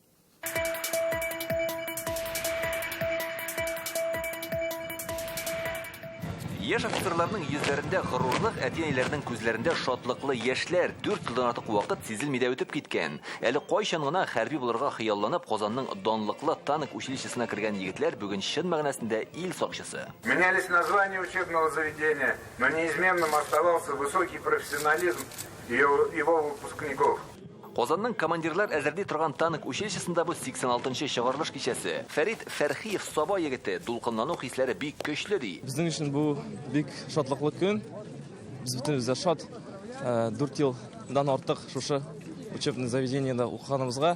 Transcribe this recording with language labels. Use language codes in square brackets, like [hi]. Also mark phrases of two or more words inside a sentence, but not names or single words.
[tt] Яшь офицерларның йөзләрендә горурлык, әтиәниләрнең күзләрендә шатлыклы яшьләр 4 елдан артык вакыт сизелмидә үтеп киткән. Әле кайчан гына хәрби булырга хыялланып Казанның данлыклы танк училищесына кергән егетләр бүген чын мәгънәсендә ил сакчысы. [ru] Менялись названия учебного заведения, но неизменным оставался высокий профессионализм его выпускников. [tt] Казанның командирлар әзерли торган танк училищесында бу 86-нчы чыгарылыш кичәсе. Фәрит Фәрхиев Саба егете дулкынлану хисләре бик көчле ди. Безнең өчен бу бик шатлыклы көн. Без бөтенбез дә шат. 4 елдан артык шушы [ru] учебный заведениедә [tt] укыганыбызга.